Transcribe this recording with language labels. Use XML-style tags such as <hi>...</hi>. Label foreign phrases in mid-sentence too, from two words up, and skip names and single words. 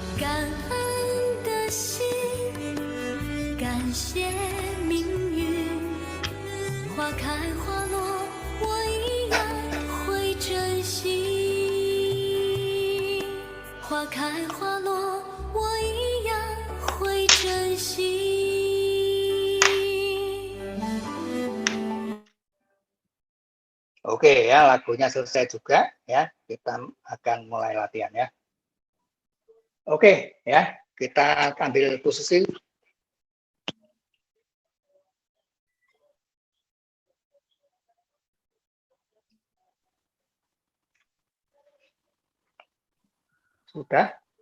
<zh>感恩的心，感谢命运。花开花落，我一样会珍惜。花开花落，我一样会珍惜。</zh> <id>Oke ya, lagunya selesai juga ya. Kita akan mulai latihan ya. Oke ya, kita ambil posisi. Sudah?</id>